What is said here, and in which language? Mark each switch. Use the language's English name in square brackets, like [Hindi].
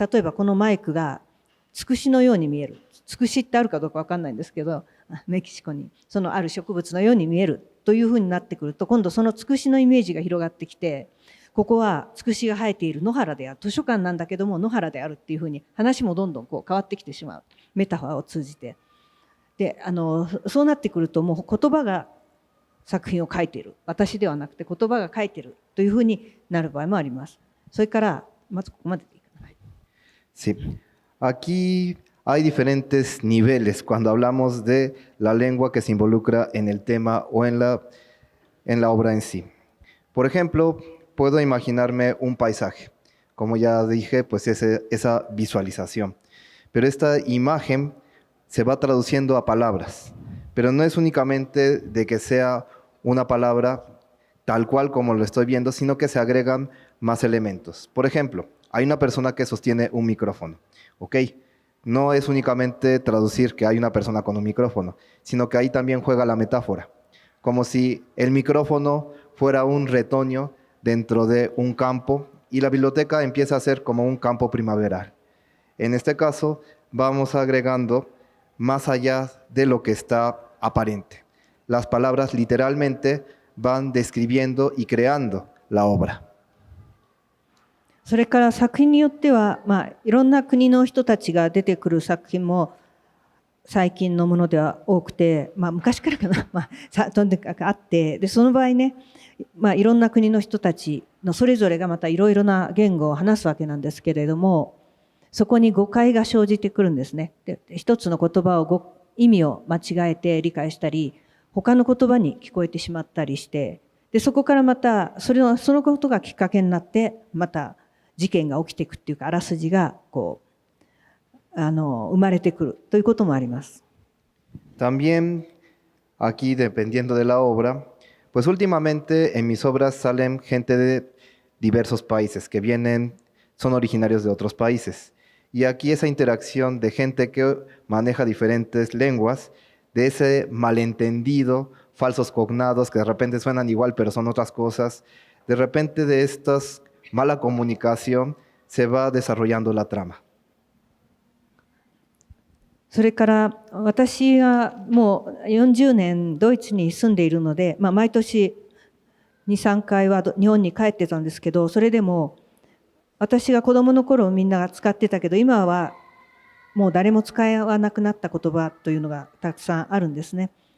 [Japanese] 例えばこのマイクがつくしのように見える。つくしってあるかどうか分かんないんですけど、メキシコにそのある植物のように見えるというふうになってくると、今度そのつくしのイメージが広がってきて、ここはつくしが生えている野原である、図書館なんだけども野原であるっていうふうに話もどんどん変わってきてしまう。メタファーを通じて。でそうなってくると、もう言葉が作品を書いている、私ではなくて言葉が書いているというふうになる場合もあります。それからまずここまででいいかな。 [Spanish] Sí. Aquí hay diferentes niveles cuando hablamos de la lengua que se involucra en el tema o en la obra en sí. Por ejemplo, puedo imaginarme un paisaje. Como ya dije, pues esa visualización. Pero esta imagen se va traduciendo a palabras. Pero no es únicamente de que sea una palabra tal cual como lo estoy viendo, sino que se agregan más elementos. Por ejemplo, hay una persona que sostiene un micrófono, ¿ok? no es únicamente traducir que hay una persona con un micrófono, sino que ahí también juega la metáfora, como si el micrófono fuera un retoño dentro de un campo y la biblioteca empieza a ser como un campo primaveral. En este caso, vamos agregando más allá de lo que está aparente. Las palabras literalmente van describiendo y creando la obra. [Japanese] それから作品によっては、いろんな国の人たちが出てくる作品も最近のものでは多くて、昔からかな、とにかくあって、でその場合ね、いろんな国の人たちのそれぞれがまたいろいろな言語を話すわけなんですけれども、そこに誤解が生じてくるんですね。で一つの言葉を意味を間違えて理解したり、他の言葉に聞こえてしまったりして、でそこからまたそのことがきっかけになってまた事件が起きていくっていうか、あらすじがこう生まれてくるということもあります。 [Spanish] También aquí, dependiendo de la obra, pues últimamente en mis obras salen gente de diversos países que son originarios de otros países. Y aquí esa interacción de gente que maneja diferentes lenguas, de ese malentendido, falsos cognados que de repente suenan igual pero son otras cosas, de repente de estas mala comunicación se va desarrollando la trama. [Japanese] それから私はもう40年ドイツに住んでいるので、毎年 2,3 回は日本に帰ってたんですけど、それでも私が子供の頃みんなが使ってたけど、今はもう誰も使わなくなった言葉というのがたくさんあるんですね。